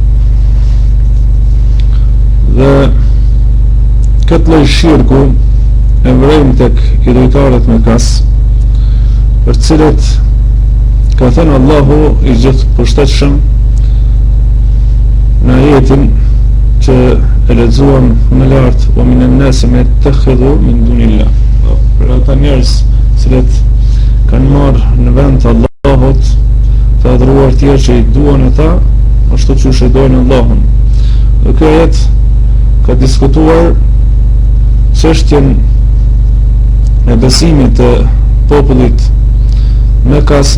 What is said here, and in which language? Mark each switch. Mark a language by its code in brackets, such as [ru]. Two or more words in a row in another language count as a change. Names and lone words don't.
[sq] Dhe këtë lloj shirku e vrejmë tek idhujtarët Mekas, për cilët ka thënë Allahu i gjithë përshtatshëm në ajetin që e lexuam më lart, [ar] ومن الناس من يتخذ من دون الله. [sq] Për ata njerëz cilët kanë marrë në vend të Allahut të adhuruar tjerë që i duan ata ashtu siç e dojnë Allahun. Dhe kjo ajet ka diskutuar çështjen e besimit të popullit Mekas